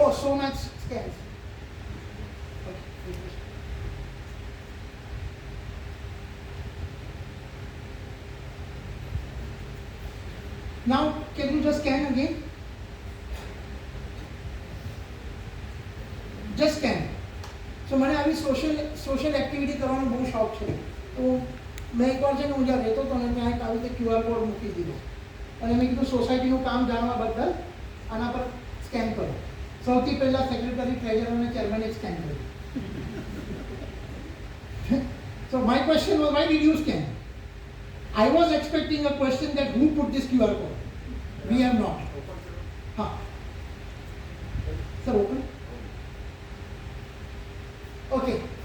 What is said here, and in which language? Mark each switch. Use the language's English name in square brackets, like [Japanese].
[English] Oh, so much scans. Now, can you just scan again? Just scan. [Gujarati] So મને આવી social activity કરવાનો બહુ શોખ છે. તો મેં એકવાર છે ને હું જ્યાં રહેતો હતો ને ત્યાં એક આવી રીતે QR કોડ મૂકી દીધો અને મેં કીધું સોસાયટીનું કામ જાણવા બદલ આના પર સ્કેન કરો. સૌથી પહેલા સેક્રેટરી ટ્રેઝરર અને ચેરમેને સ્કેન કર્યું. [English] So my question was, why did you scan? I was expecting a question that who put this QR code? We have not. Huh. Sir, open. Okay.